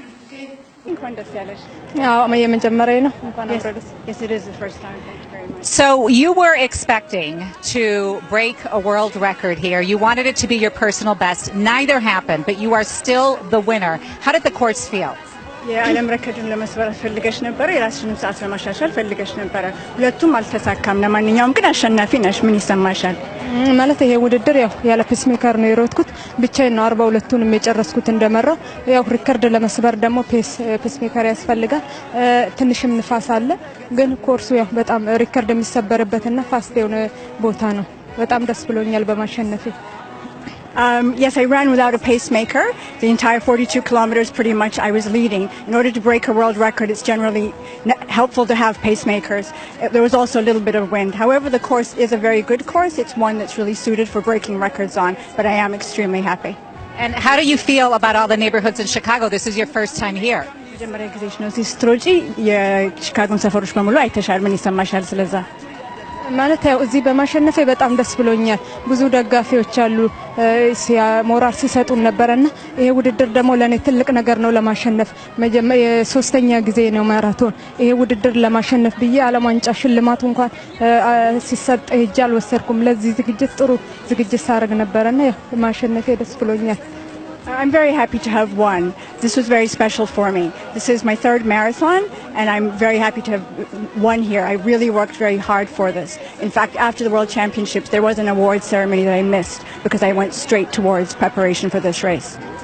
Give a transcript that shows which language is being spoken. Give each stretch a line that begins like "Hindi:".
English: Yes, it is the first time. Thank you very much. So you were expecting to break a world record here. You wanted it to be your personal best. Neither happened, but you are still the winner. How did the course feel?
Amharic: የዓለም ረከድን ለመስበር ፈልገሽ ነበር፣ የራስሽንም ሰዓት ለማሻሻል ፈልገሽ ነበር። ሁለቱም አልተሳካም። ለማንኛውም ግን አሸናፊ ነሽ። ምን ይሰማሻል? ማለት ይሄ ውድድር ያው ያለ ፔስ ሜከር ነው የሮጥኩት። ብቻዬን ነው 42ቱንም የጨረስኩት እንደመራው። ያው ሪከርድ ለመስበር ደግሞ ፔስ ሜከር ያስፈልጋል። ትንሽም ንፋስ አለ። ግን ኮርሱ ያው በጣም ሪከርድ የሚሰበርበትና ፋስት የሆነ ቦታ ነው። በጣም ደስ ብሎኛል በማሸነፌ።
English: Yes, I ran without a pacemaker. The entire 42 kilometers, pretty much, I was leading. In order to break a world record, it's generally helpful to have pacemakers. There was also a little bit of wind. However, the course is a very good course. It's one that's really suited for breaking records on, but I am extremely happy. And how do you feel about all the neighborhoods in Chicago? This is your first time here.
Amharic: መጀመሪያ ጊዜሽ ነው እዚህ ስትሮጪ። የቺካጎን ሰፈሮች በሙሉ አይተሻል። ምን ይሰማሻል ስለዛ? ማለት ያው እዚህ በማሸነፌ በጣም ደስ ብሎኛል። ብዙ ደጋፊዎች አሉ ሞራል ሲሰጡን ነበርና ይሄ ውድድር ደግሞ ለኔ ትልቅ ነገር ነው ለማሸነፍ። የሶስተኛ ጊዜ ነው ማራቶን። ይሄ ውድድር ለማሸነፍ ብዬ ዓለም ዋንጫ ሽልማቱ እንኳን ሲሰጥ ሄጄ አልወሰድኩም። ለዚህ ዝግጅት ጥሩ ዝግጅት ሳረግ ነበርና ያው ማሸነፌ ደስ ብሎኛል።
English: I'm very happy to have won. This was very special for me. This is my third marathon, and I'm very happy to have won here. I really worked very hard for this. In fact, after the World Championships, there was an award ceremony that I missed because I went straight towards preparation for this race.